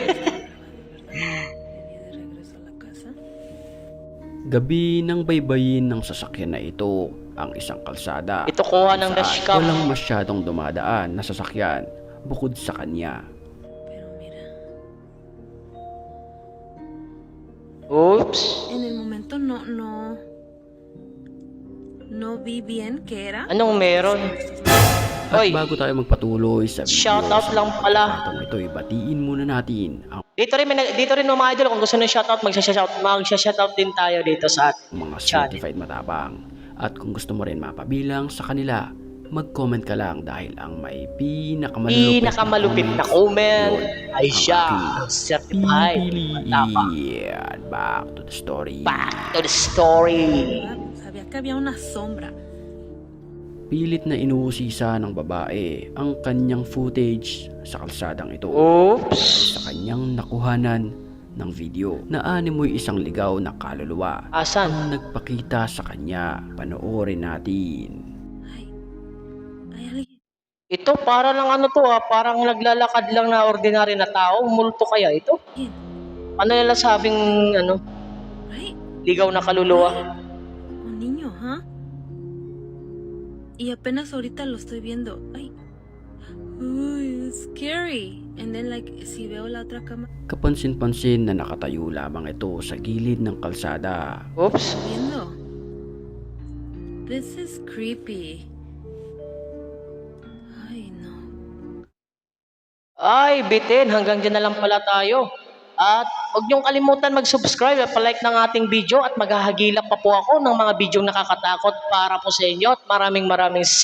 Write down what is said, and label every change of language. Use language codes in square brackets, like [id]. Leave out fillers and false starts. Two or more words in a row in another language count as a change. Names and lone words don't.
[tl] Gabi nang baybayin ng sasakyan na ito ang isang kalsada. Ito kuha ng Saan dashcam. walang masyadong dumadaan na sasakyan bukod sa kanya. [en] Oops. [es] En el momento no vi bien qué era. [tl] Anong meron? At Oy, bago tayo magpatuloy sa video, shoutout lang pala. Itong ito'y batiin muna natin ang Dito rin mga idol, kung gusto nyo shoutout, magsha-shoutout din tayo dito sa ating mga channel. certified matapang. At kung gusto mo rin mapabilang sa kanila, mag-comment ka lang dahil ang may Pinakamalupit na comment ay ang siya, aking ang certified matapang. pipiliin. [en] Back to the story. Back to the story. [es] Sabía que había una sombra. [tl] Pilit na inuusisa ng babae ang kanyang footage sa kalsadang ito. [en] Oops. [tl] Sa kanyang nakuhanan ng video na animoy isang ligaw na kaluluwa Asan? ang nagpakita sa kanya. Panoorin natin. [es] Hay alguien. [tl] Ito para lang parang naglalakad lang na ordinary na tao. Multo kaya ito? Ano nila sabing [en] Right? [tl] ligaw na kaluluwa? [es] Un niño, ¿ah? Y apenas ahorita lo estoy viendo. Ay. Uy, [en] it's scary. And then like [es] si veo la otra cama [tl] Kapansin-pansin na nakatayo lamang ito sa gilid ng kalsada. [en] Oops. [es] viendo. [en] This is creepy. [es] Ay, no. [tl] Ay, bitin. Hanggang dyan na lang pala tayo. At huwag niyong kalimutan mag-subscribe at palike ng ating video at maghahagilap pa po ako ng mga video nakakatakot para po sa inyo.